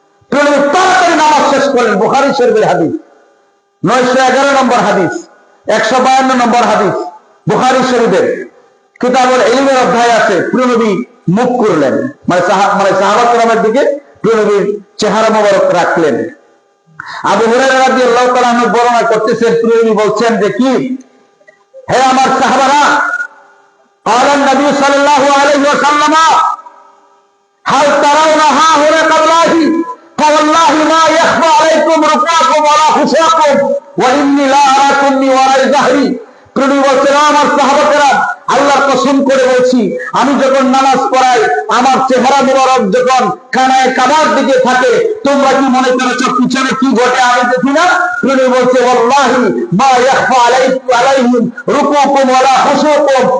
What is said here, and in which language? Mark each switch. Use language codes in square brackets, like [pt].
[bn] প্রিয় নবী তাড়াতাড়ি নামাজ শেষ করেন। বুখারী শরীফের হাদিস, 911 নম্বর হাদিস, 152 নম্বর হাদিস, বুখারী শরীফের কিতাবুল ইলমের অধ্যায় আছে। প্রিয় নবী মুখ করলেন, মানে সাহাবা কেরামের দিকে প্রিয় নবীর চেহারা মোবারক রাখলেন। আবু হুরায়রা রাদিয়াল্লাহু তাআলা আনহু বর্ণনা করতেছেন, প্রিয় নবী বলছেন যে কি, হে আমার সাহাবারা, [ar] قال النبي صلى الله عليه وسلم هل ترون ها هنا قبلاه فوالله ما يخفى عليكم ركوعكم ولا خشوعكم واني لا اراكم من وراء ظهري। [bn] প্রিয় নবী বলছেন, আমার সাহাবারা, আল্লাহর কসম করে বলছি, আমি যখন নামাজ পড়াই, আমার চেহারা মোবারক যখন খানায় কাবার দিকে থাকে, তোমরা কি মনে করেছো পিছনে কি ঘটে আমি দেখি না? প্রিয় নবী বলছে, [ar] ওয়াল্লাহি মা ইয়াখফা আলাইহিম রুকুকুম ওয়ালা খুশুকুম।